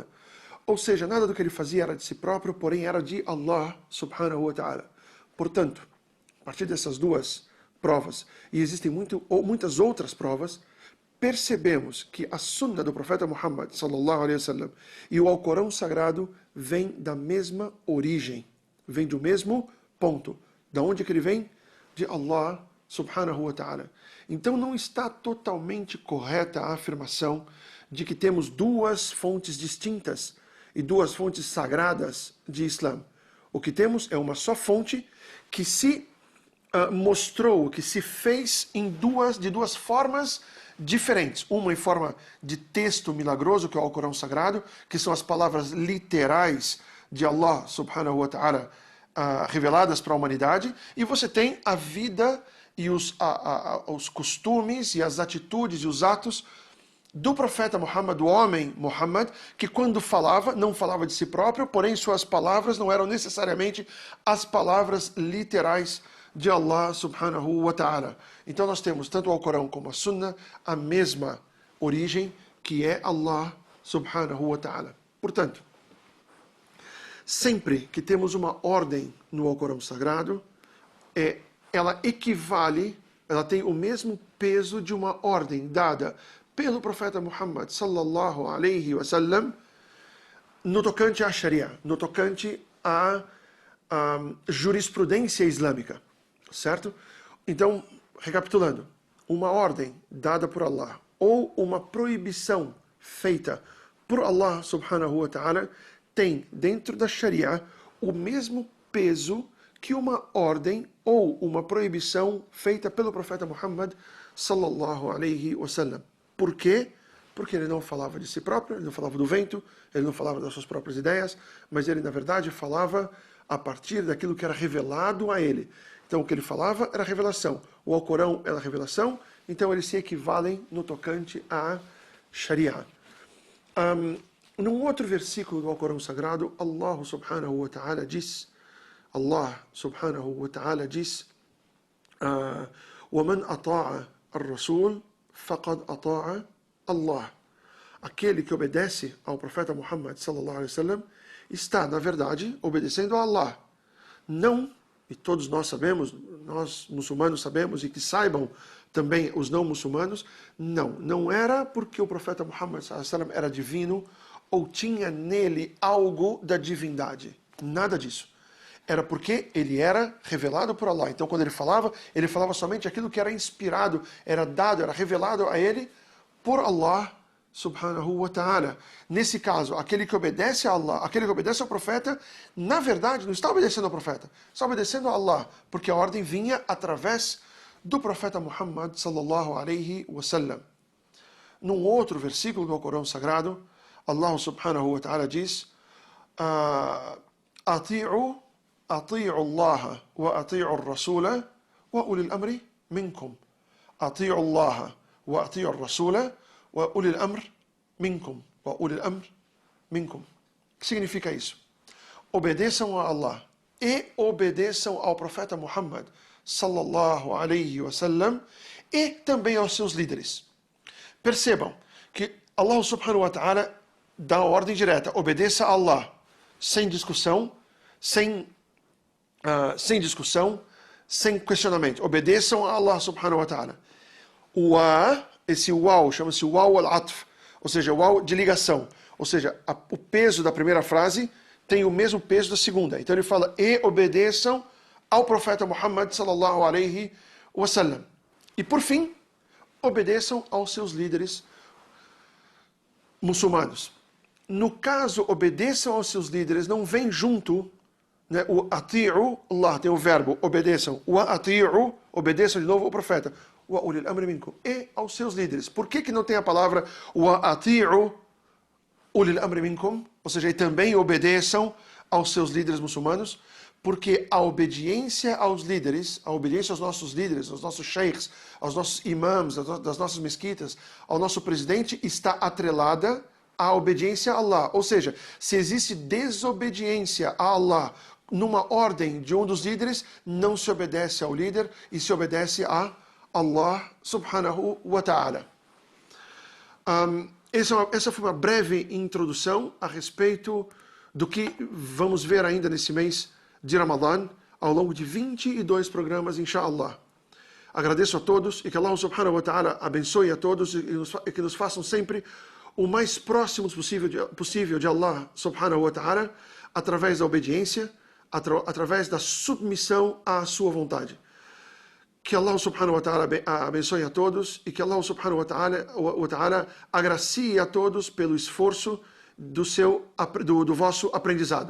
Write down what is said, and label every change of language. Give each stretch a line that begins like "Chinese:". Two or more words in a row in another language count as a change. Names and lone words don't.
Portuguese: Ou seja, nada do que ele fazia era de si próprio, porém era de
Arabic: الله سبحانه وتعالى.
Portuguese: Portanto, a partir dessas duas provas, e existem muitas outras provas, percebemos que a sunna do profeta Muhammad
Arabic: صلى الله عليه وسلم
Portuguese: e o Alcorão sagrado vêm da mesma origem, vêm do mesmo ponto. Da onde que ele vem? De
Arabic: الله سبحانه وتعالى.
Portuguese: Então não está totalmente correta a afirmação de que temos duas fontes distintas e duas fontes sagradas de Islã. O que temos é uma só fonte que se mostrou, que se fez de duas formas diferentes. Uma em forma de texto milagroso, que é o Alcorão Sagrado, que são as palavras literais de
Arabic: الله سبحانه وتعالى
Portuguese: reveladas para a humanidade, e você tem a vida e os costumes e as atitudes e os atos do profeta Muhammad, do homem Muhammad, que quando falava, não falava de si próprio, porém suas palavras não eram necessariamente as palavras literais de
Arabic: الله سبحانه وتعالى.
Portuguese: Então nós temos tanto o Alcorão como a Sunna, a mesma origem, que é
Arabic: الله سبحانه وتعالى.
Portuguese: Portanto, sempre que temos uma ordem no Alcorão Sagrado, ela equivale, ela tem o mesmo peso de uma ordem dada pelo profeta Muhammad
Arabic: صلى الله عليه وسلم
Portuguese: no tocante à Sharia, no tocante à jurisprudência islâmica, certo? Então, recapitulando, uma ordem dada por Allah ou uma proibição feita por
Arabic: الله سبحانه وتعالى
Portuguese: tem dentro da Sharia o mesmo peso que uma ordem ou uma proibição feita pelo profeta Muhammad
Arabic: صلى الله عليه وسلم.
Portuguese: Por quê? Porque ele não falava de si próprio, ele não falava do vento, ele não falava das suas próprias ideias, mas ele na verdade falava a partir daquilo que era revelado a ele. Então o que ele falava era revelação, o Alcorão era revelação, então eles se equivalem no tocante à Sharia. Num outro versículo do Alcorão Sagrado,
Arabic: الله سبحانه وتعالى diz, وَمَنْ أَطَاعَ الرَّسُولَ فَقَدْ أَطَاعَ Allah.
Portuguese: Aquele que obedece ao profeta Muhammad
Arabic: صلى الله عليه وسلم
Portuguese: está, na verdade, obedecendo a Allah. Não, e todos nós sabemos, nós muçulmanos sabemos, e que saibam também os não muçulmanos, não era porque o profeta Muhammad
Arabic: صلى الله عليه وسلم
Portuguese: era divino ou tinha nele algo da divindade. Nada disso. Era porque ele era revelado por Allah. Então, quando ele falava somente aquilo que era inspirado, era dado, era revelado a ele por
Arabic: الله سبحانه وتعالى.
Portuguese: Nesse caso, aquele que obedece a Allah, aquele que obedece ao profeta, na verdade, não está obedecendo ao profeta, está obedecendo a Allah, porque a ordem vinha através do profeta Muhammad
Arabic: صلى الله عليه وسلم.
Portuguese: num outro versículo do Corão Sagrado,
Arabic: الله سبحانه وتعالى diz: أطيعوا الله وأطيعوا الرسول وأولي الأمر منكم. أطيعوا الله وأطيعوا الرسول وأولي الأمر منكم. وأولي الأمر منكم.
Portuguese: O que significa isso? Obedeçam a Allah e obedeçam ao profeta Muhammad
Arabic: صلى الله عليه وسلم
Portuguese: e também aos seus líderes. Percebam que
Arabic: الله سبحانه وتعالى
Portuguese: dá a ordem direta: obedeça a Allah, sem discussão, sem questionamento. Obedeçam a
Arabic: الله سبحانه وتعالى.
Portuguese: Esse waw chama-se
Arabic: واو العطف,
Portuguese: ou seja, waw de ligação. Ou seja, o peso da primeira frase tem o mesmo peso da segunda. Então ele fala: e obedeçam ao profeta Muhammad
Arabic: صلى الله عليه وسلم.
Portuguese: E por fim, obedeçam aos seus líderes muçulmanos. No caso, obedeçam aos seus líderes, não vem junto, né, o
Arabic: أطيعوا الله,
Portuguese: tem o verbo obedeçam. O ati'u, obedeçam de novo o profeta.
Arabic: وأولي الأمر منكم,
Portuguese: e aos seus líderes. Por que não tem a palavra
Arabic: وأطيعوا أولي الأمر منكم?
Portuguese: Ou seja, e também obedeçam aos seus líderes muçulmanos? Porque a obediência aos líderes, a obediência aos nossos líderes, aos nossos sheikhs, aos nossos imãs, das nossas mesquitas, ao nosso presidente, está atrelada à obediência a Allah. Ou seja, se existe desobediência a Allah numa ordem de um dos líderes, não se obedece ao líder e se obedece a
Arabic: الله سبحانه وتعالى.
Portuguese: Essa foi uma breve introdução a respeito do que vamos ver ainda nesse mês de Ramadã, ao longo de 22 programas, inshallah. Agradeço a todos e que
Arabic: الله سبحانه وتعالى
Portuguese: abençoe a todos e que nos façam sempre o mais próximos possível de
Arabic: الله سبحانه وتعالى,
Portuguese: através da obediência, através da submissão à sua vontade. Que
Arabic: الله سبحانه وتعالى
Portuguese: abençoe a todos e que
Arabic: الله سبحانه وتعالى
Portuguese: agracie a todos pelo esforço do vosso aprendizado.